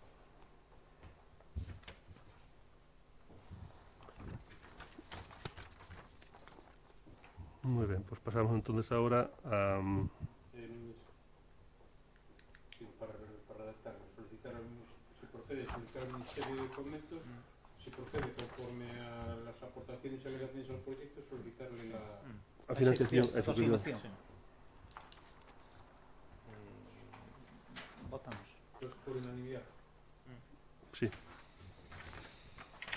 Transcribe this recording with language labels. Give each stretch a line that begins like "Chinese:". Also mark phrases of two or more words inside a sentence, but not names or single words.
Galician: Moi ben, pois pasamos entonces agora a
Spanish: Sí, para redactar, se procede a solicitar al Ministerio de Fomento, se procede conforme a las aportaciones y alegaciones al proyecto, solicitarle la financiación, a consignación. Sí. Votamos. pues, por unanimidad. Sí.